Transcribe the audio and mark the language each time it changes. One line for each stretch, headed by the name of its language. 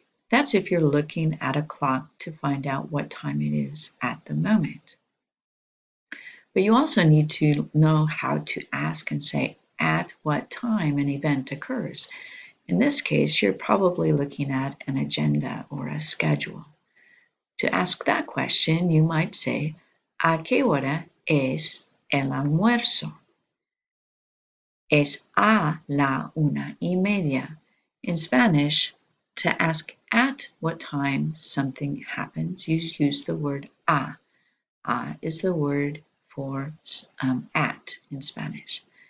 English: That's if you're looking at a clock to find out what time it is at the moment. But you also need to know how to ask and say at what time an event occurs. In this case, you're probably looking at an agenda or a schedule. To ask that question, you might say,
Spanish: ¿A qué hora es el almuerzo? Es a la 1:30.
English: In Spanish, to ask at what time something happens, you use the word a. A is the word for at in Spanish.